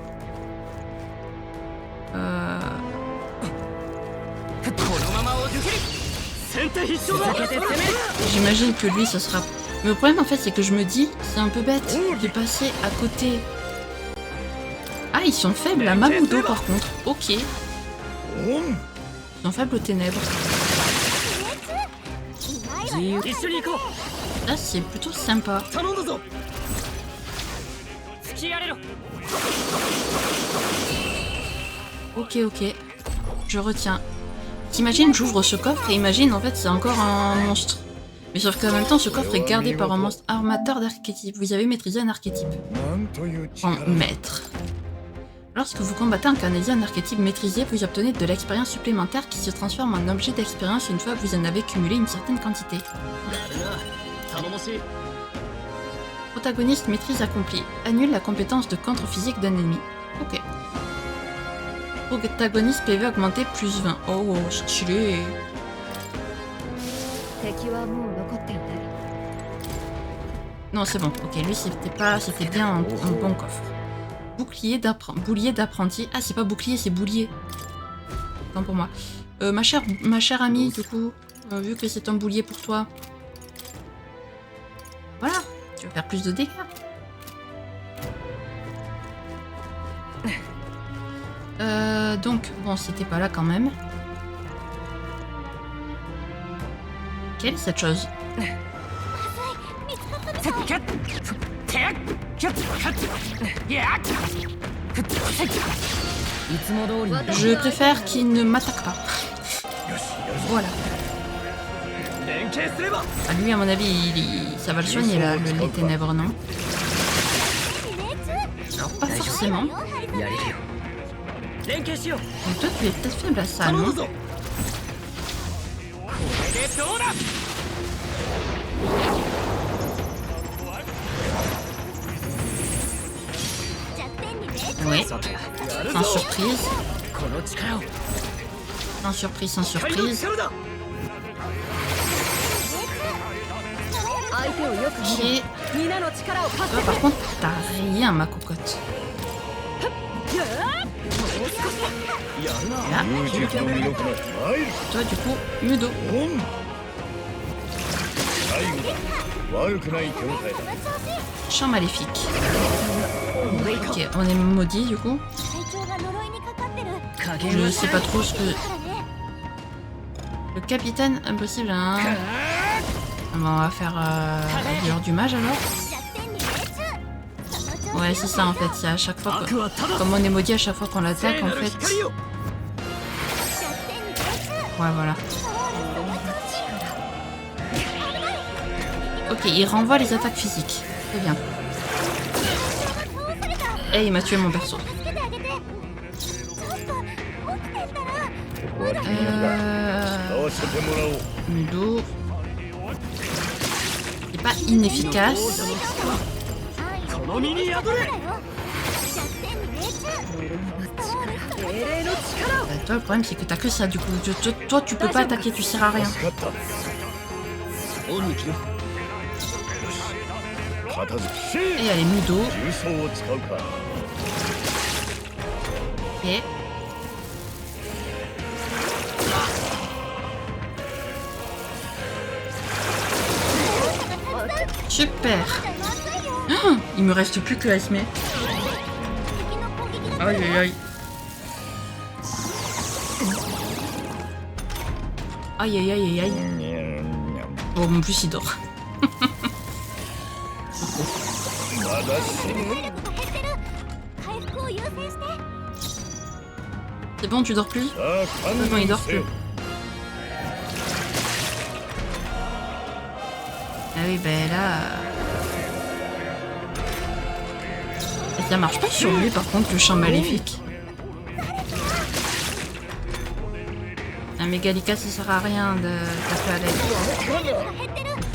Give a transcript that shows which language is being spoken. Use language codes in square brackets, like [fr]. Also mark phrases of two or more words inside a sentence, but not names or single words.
[fr] J'imagine que lui, ce sera... Mais le problème, en fait, c'est que je me dis, c'est un peu bête de passer à côté... Ah, ils sont faibles à Mamudo, par contre. Ok. Ils sont faibles aux ténèbres. [ja] 自由一緒に行こ [fr] Là, c'est plutôt sympa. [ja] う頼んだぞ付き合れろ [fr] Ok, ok. Je retiens. T'imagines, j'ouvre ce coffre et imagine, en fait, c'est encore un monstre. Mais sauf qu'en même temps, ce coffre est gardé par un monstre armateur d'archétype. Vous avez maîtrisé un archétype. [ja] なんという [fr] En [ja] 力 [fr] maître. Lorsque vous combattez un canadien un archétype maîtrisé, vous obtenez de l'expérience supplémentaire qui se transforme en objet d'expérience une fois que vous en avez cumulé une certaine quantité. [ja] やるな頼もしい [fr] Protagoniste maîtrise accomplie. Annule la compétence de contre physique d'un ennemi. Ok. Protagoniste PV augmenté plus 20. Oh, stylé. [ja] 敵はもう残っていない。 [fr] Non, c'est bon. Ok, lui, c'était bien un bon coffre. Boulier d'apprenti. Ah, c'est pas bouclier, c'est boulier. Non, pour moi. Ma chère amie, du coup, vu que c'est un boulier pour toi. Voilà, tu vas faire plus de dégâts. Donc, bon, c'était pas là quand même. Quelle est cette chose? [ja] いつも通りに [fr] Je préfère qu'il ne m'attaque pas. Voilà. [ja] 連携すれば [fr] Ah, lui, à mon avis, ça va le soigner, là, les ténèbres, non? Alors, pas forcément. [ja] やれるよ連携しよう [fr] Mais toi, tu es peut-être faible à ça, [ja] 頼ん [fr] non? [ja] だぞこれでどうだ [fr] Oui. [ja] さてやる [fr] Sans [ja] ぞ [fr] surprise. [ja] この力を [fr] Sans surprise, sans [ja] 光の [fr] surprise. [ja] 力だ相手をよく見 [fr] Ok. [ja] る。皆の力を貸 [fr] Toi, [ja] せ [fr] par contre, t'as rien, ma cocotte. [ja] やるな [fr] Là. [ja] 勇気の魅力の参る [fr] Toi, du coup, Mudo. [ja] オン最後だ悪くない状態だ [fr] Champ maléfique. Ok, on est maudit, du coup. [ja] 隊長が呪いにかかってる [fr] Je sais pas trop ce que... Le capitaine, impossible, hein. Bon, on va faire dealer du mage, alors. [ja] 弱点に命中 [fr] Ouais, c'est ça, en fait. C'est à chaque fois [ja] 悪 [fr] que... [ja] はただ [fr] Comme on est maudit à chaque fois qu'on [ja] 聖 [fr] l'attaque, en [ja] なる [fr] fait... [ja] 光を弱点に命中 [fr] Ouais, voilà. [ja] こ [fr] Ok, il renvoie les attaques physiques. Très bien. Et il m'a tué mon perso. [ja] ここは君のだ使わせてもらおう [fr] Mudo. C'est pas inefficace. [ja] この身に宿れ。精霊の力を [fr] Toi, le problème, c'est que t'as que ça, du coup. Toi, tu peux pas attaquer, tu sers à rien. [ja] 助かった恩に着る。片付き [fr] Et allez, Mudo. [ja] 重装を使うか [fr] Ok. Super. Ah, il me reste plus que Esme. Aïe aïe aïe. Aïe aïe aïe aïe aïe. Bon, en plus il dort. [ja] まだ死ぬ回復を優先して [fr] C'est bon, tu dors plus? [ja] さあ観 [fr] Non, il [ja] 念 [fr] dort [ja] せよ [fr] plus. Ah oui, ben là... Et ça marche pas sur lui, par contre, le champ maléfique. Un Mégalika, ça sert à rien de taper à l'aide.